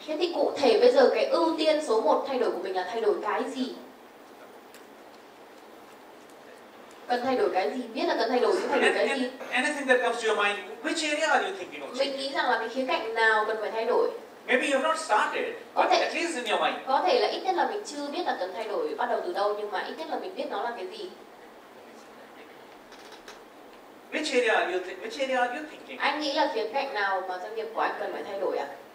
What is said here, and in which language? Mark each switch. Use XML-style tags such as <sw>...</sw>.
<vi>Thế thì cụ thể bây giờ cái ưu tiên số 1 thay đổi của mình là thay đổi cái gì? Cần thay đổi cái gì? Biết là cần thay đổi, nhưng thay đổi cái gì?</vi> <en>Anything that comes to your mind, which area are you thinking of</en> <vi>Mình</vi> <en>changing?</en> <vi>nghĩ rằng là cái khía cạnh nào cần phải thay đổi?</vi> <en>Maybe you have not started, but at least in your mind.</en> <vi>Có thể là ít nhất là mình chưa biết là cần thay đổi bắt đầu từ đâu, nhưng mà ít nhất là mình biết nó là cái gì.</vi> <en>Which area are you thinking?</en> <vi>Anh nghĩ là khía cạnh nào mà doanh nghiệp của anh cần phải thay đổi ạ?</vi>